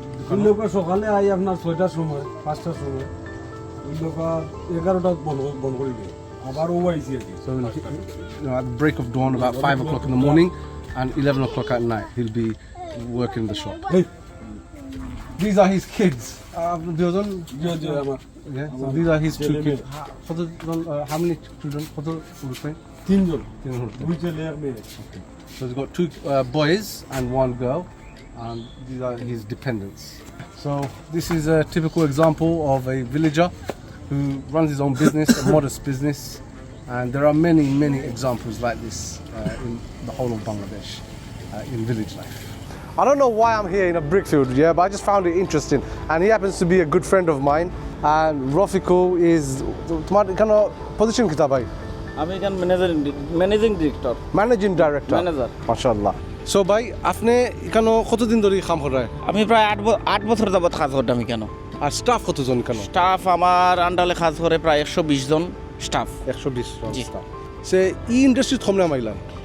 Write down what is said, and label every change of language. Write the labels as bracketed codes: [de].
[bn] ওই লোক সকালে আই আপনার 6টার সময় 5টার সময় ওই লোক 11টা বন্ধ করে দেয় আবার ও আইসি আর কি [en] so at the break of dawn about 5 o'clock in the morning and 11 o'clock at night he'll be working in the shop. These are his kids. So these are his 2 kids. How many children? [bn] তিনজন দুই ছেলে আর মেয়ে [en] So he's got 2 boys and 1 girl, and these are his dependents. So this is a typical example of a villager who runs his own business, a modest business, and there are many examples like this in the whole of Bangladesh in village life. I don't know why I'm here in a Brickfield, but I just found it interesting, and he happens to be a good friend of mine. And Rafiko is [bn] তোমার এখানে position কিতা ভাই? আমি এখানে managing director manager মাশাআল্লাহ so ভাই আপনি এখানে কতদিন ধরে কাম করেন আমি প্রায় 8 বছর যাবত কাজ করতাম এখানে আর স্টাফ কতজন কেন স্টাফ আমার আন্ডারে কাজ করে প্রায় 120 জন স্টাফ 120 জন স্টাফ সে ইন্ডাস্ট্রি থমনে মাইলাম